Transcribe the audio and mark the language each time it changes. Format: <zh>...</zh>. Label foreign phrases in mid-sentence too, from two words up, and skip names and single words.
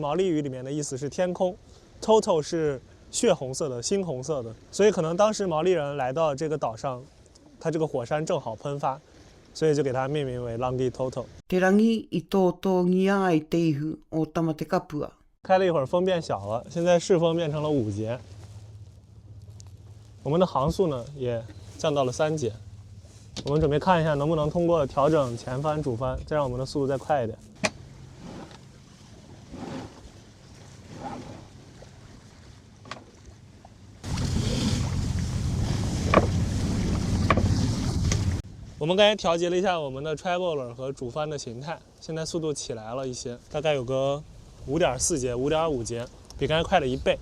<zh>毛利语里面的意思是天空 ，Toto 是血红色的、猩红色的，所以可能当时毛利人来到这个岛上，它这个火山正好喷发，所以就给它命名为 Langi Toto。</zh> <mi>Te rangi I Toto ngia I teihu o Tamatekapua。</mi> <zh>开了一会儿风变小了，现在适风变成了5节，我们的航速呢也降到了3节。我们准备看一下能不能通过调整前帆、主帆，再让我们的速度再快一点。我们刚才调节了一下我们的 traveler 和主帆的形态，现在速度起来了一些，大概有个5.4节、5.5节，比刚才快了1倍。</zh>